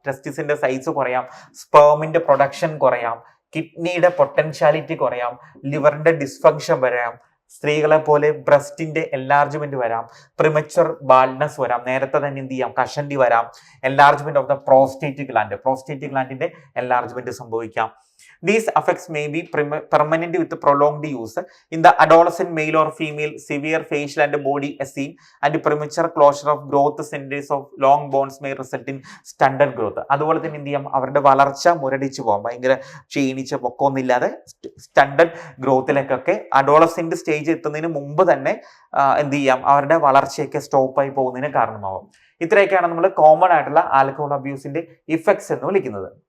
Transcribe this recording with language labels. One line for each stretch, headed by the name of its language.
Malayalam: ടെസ്റ്റിസിന്റെ size കുറയാം. സ്പേമിന്റെ production കുറയാം. കിഡ്നിയുടെ potentiality കുറയാം. ലിവറിന്റെ dysfunction വരാം. സ്ത്രീകളെ പോലെ ബ്രസ്റ്റിന്റെ എൻലാർജ്മെന്റ് വരാം. പ്രിമച്വർ ബാൾഡ്നെസ് വരാം. നേരത്തെ തന്നെ എന്ത് ചെയ്യാം? കഷണ്ടി വരാം.
English: enlargement of the prostate
Malayalam: ഗ്ലാൻഡിന്റെ enlargement സംഭവിക്കാം.
English: These effects may be permanent with prolonged use. In the adolescent male or female, severe facial and body edema and premature closure of growth centers of long bones may result in stunted growth.
Malayalam: അതുപോലെ തന്നെ എന്ത് ചെയ്യാം? അവരുടെ വളർച്ച മുരടിച്ചു പോകാം. ഭയങ്കര ക്ഷീണിച്ച പൊക്കമൊന്നുമില്ലാതെ stunted ഗ്രോത്തിലേക്കൊക്കെ adolescent stage എത്തുന്നതിന് മുമ്പ് തന്നെ എന്ത് ചെയ്യാം? അവരുടെ വളർച്ചയൊക്കെ സ്റ്റോപ്പായി പോകുന്നതിന് കാരണമാവും. ഇത്രയൊക്കെയാണ് നമ്മൾ കോമൺ ആയിട്ടുള്ള ആൽക്കഹോൾ അബ്യൂസിന്റെ ഇഫക്ട്സ് എന്ന് വിളിക്കുന്നത്.